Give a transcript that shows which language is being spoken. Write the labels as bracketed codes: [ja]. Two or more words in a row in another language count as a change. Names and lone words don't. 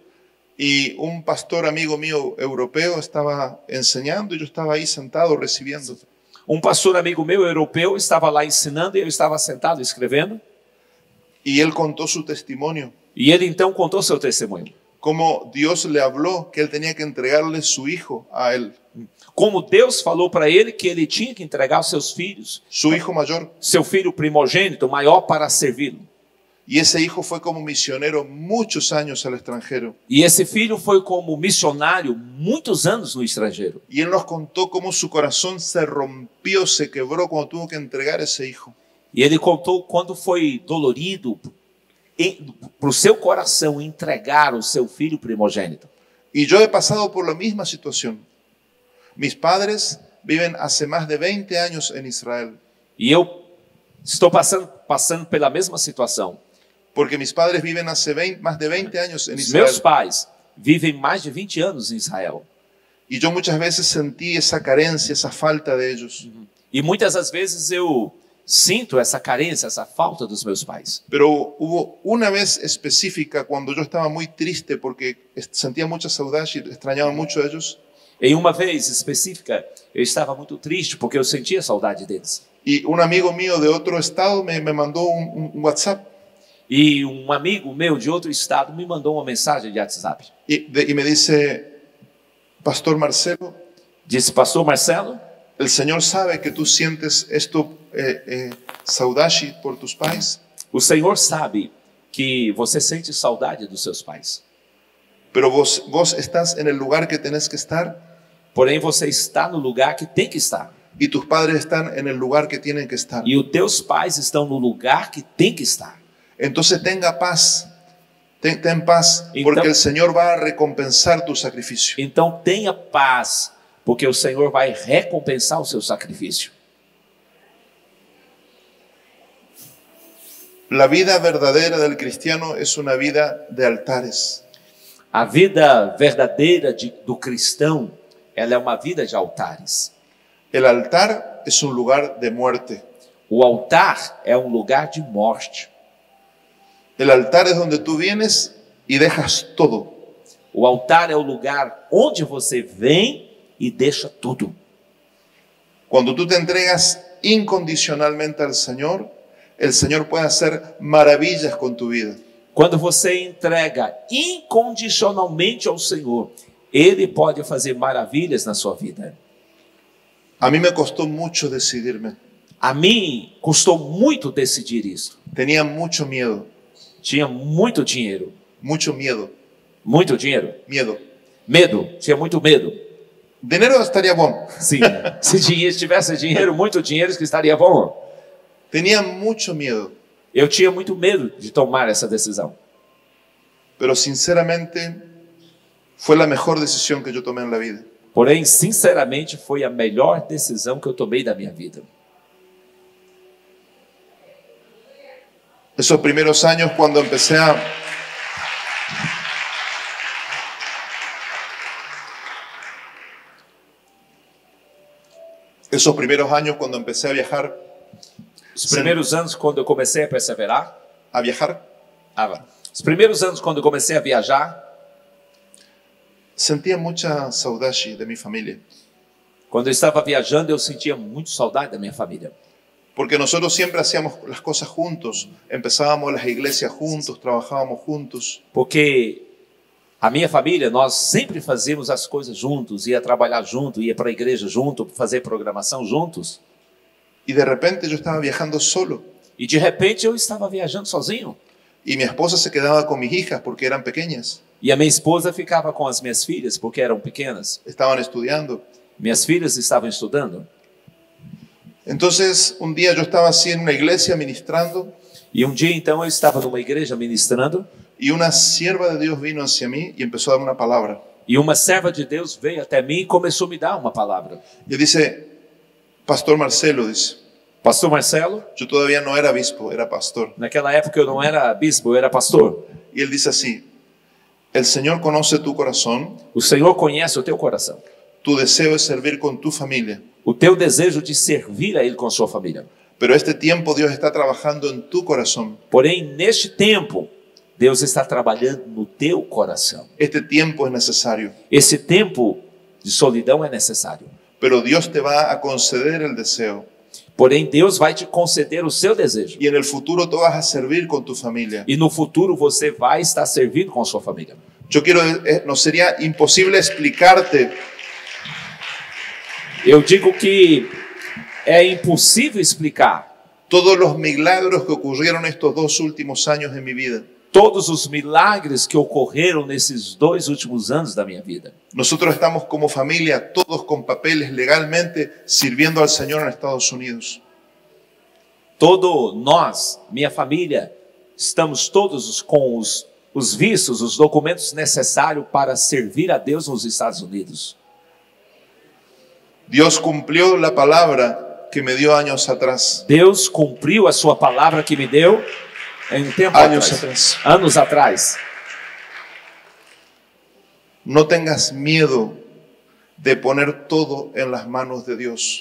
[es] y un pastor amigo mío europeo estaba enseñando y yo estaba ahí sentado recibiendo. [pt] um pastor amigo meu europeu estava lá ensinando e eu estava sentado escrevendo. [es] Y él contó su testimonio, [pt] E ele então contou seu testemunho. [es] cómo Dios le habló que él tenía que entregarle su hijo a él, [pt] Como Deus falou para ele que ele tinha que entregar os seus filhos, [es] su hijo mayor. [pt] seu filho primogênito, maior, para servi-lo. [es] Y ese hijo fue como misionero muchos años al extranjero. [pt] E esse filho foi como missionário muitos anos no estrangeiro. [es] Y él nos contó cómo su corazón se rompió, se quebró cuando tuvo que entregar ese hijo. [pt] E ele contou quando foi dolorido para o seu coração entregar o seu filho primogênito. [es] Y yo he pasado por la misma situación. Mis padres viven hace más de 20 años en Israel, [pt] E eu estou passando pela mesma situação. [es] porque mis padres viven hace más de 20 años en [pt] Os meus Israel. pais vivem mais de 20 anos em Israel. [es] Y yo muchas veces sentí esa carencia, esa falta de ellos. [pt] E muitas das vezes eu sinto essa carência, essa falta dos meus pais. [es] Pero hubo una vez específica cuando yo estaba muy triste porque sentía mucha saudade y extrañaba mucho a ellos. [pt] Em uma vez específica, eu estava muito triste porque eu sentia saudade deles. [es] Y un amigo mío de otro estado me mandó un WhatsApp [pt] E um amigo meu de outro estado me mandou uma mensagem de WhatsApp. [es] y me dice, Pastor Marcelo, [pt] Disse, pastor Marcelo, [es] el Señor sabe que tú sientes esto, saudade por tus pais, [pt] o Senhor sabe que você sente saudade dos seus pais. [es] pero vos estás en el lugar que tenés que estar [pt] Porém, você está no lugar que tem que estar. [es] y tus padres están en el lugar que tienen que estar. [pt] E os teus pais estão no lugar que tem que estar. [es] Entonces tenga paz, ten paz, porque el Señor va a recompensar tu sacrificio. [pt] Então tenha paz, porque o Senhor vai recompensar o seu sacrifício. [es] La vida verdadera del cristiano es una vida de altares. [pt] A vida verdadeira do cristão, ela é uma vida de altares. [es] El altar es un lugar de muerte. [pt] O altar é um lugar de morte. [es] El altar es donde tú vienes y dejas todo. [pt] O altar é o lugar onde você vem e deixa tudo. [es] Cuando tú te entregas incondicionalmente al Señor, el Señor puede hacer maravillas con tu vida. [pt] Quando você entrega incondicionalmente ao Senhor, Ele pode fazer maravilhas na sua vida. [es] A mí me costó mucho decidirme. [pt] A mim custou muito decidir isso. [es] Tenía mucho miedo, [pt] Tinha muito dinheiro. [es] mucho miedo, [pt] Muito dinheiro. [es] miedo. [pt] Medo. Tinha muito medo. [es] Dinero estaría bom. [pt] Sim. Se tivesse dinheiro, muito dinheiro, que estaria bom. [es] Tenía mucho miedo, [pt] Eu tinha muito medo de tomar essa decisão. [es] pero sinceramente fue la mejor decisión que yo tomé en la vida. [pt] Porém, sinceramente, foi a melhor decisão que eu tomei da minha vida. [es] Esos primeros años cuando empecé a... Esos primeros años cuando empecé a viajar, [pt] Os primeiros anos, quando eu comecei a perseverar, os primeiros anos, quando eu comecei a viajar, [es] sentía mucha saudade de mi familia. [pt] quando eu estava viajando, eu sentia muito saudade da minha família. [es] Porque nosotros siempre hacíamos las cosas juntos, empezábamos las iglesias juntos, trabajábamos juntos. [pt] Porque a minha família, nós sempre fazíamos as coisas juntos, ia trabalhar junto, ia para a igreja junto, fazer programação juntos. [es] Y de repente yo estaba viajando solo. [pt] E de repente eu estava viajando sozinho. [es] Y mi esposa se quedaba con mis hijas porque eran pequeñas, [pt] E a minha esposa ficava com as minhas filhas, porque eram pequenas. [es] estaban estudiando. [pt] Minhas filhas estavam estudando. [es] Entonces un día yo estaba así en una iglesia ministrando [pt] E um dia, então, eu estava numa igreja ministrando, [es] y una sierva de Dios vino hacia mí y empezó a darme una palabra. [pt] e uma serva de Deus veio até mim e começou a me dar uma palavra. [es] Y dice, Pastor Marcelo, dice, [pt] Pastor Marcelo, [es] yo todavía no era obispo, era pastor. [pt] naquela época eu não era bispo, eu era pastor. [es] Y él dice así, el Señor conoce tu corazón, [pt] O Senhor conhece o teu coração. [es] tu deseo es servir con tu familia. [pt] O teu desejo de servir a Ele com sua família. [es] Pero este tiempo Dios está trabajando en tu corazón. [pt] Porém, neste tempo, Deus está trabalhando no teu coração. [es] Este tiempo es necesario. [pt] Esse tempo de solidão é necessário. [es] Pero Dios te va a conceder el deseo. [pt] Porém, Deus vai te conceder o seu desejo. [es] Y en el futuro tú vas a servir con tu familia. [pt] E no futuro você vai estar servindo com sua família. [es] Yo quiero, no sería imposible explicarte [pt] Eu digo que é impossível explicar [es] todos los milagros que ocurrieron estos 2 últimos años en mi vida. [pt] todos os milagres que ocorreram nesses 2 últimos anos da minha vida. [es] Nosotros estamos como familia, todos con papeles legalmente, sirviendo al Señor en Estados Unidos. [pt] Todo nós, minha família, estamos todos com os vistos, os documentos necessários para servir a Deus nos Estados Unidos. [es] Dios cumplió la palabra que me dio años atrás. [pt] Deus cumpriu a sua palavra que me deu em um tempo Anos atrás, atrás. anos atrás. [es] No tengas miedo de poner todo en las manos de Dios.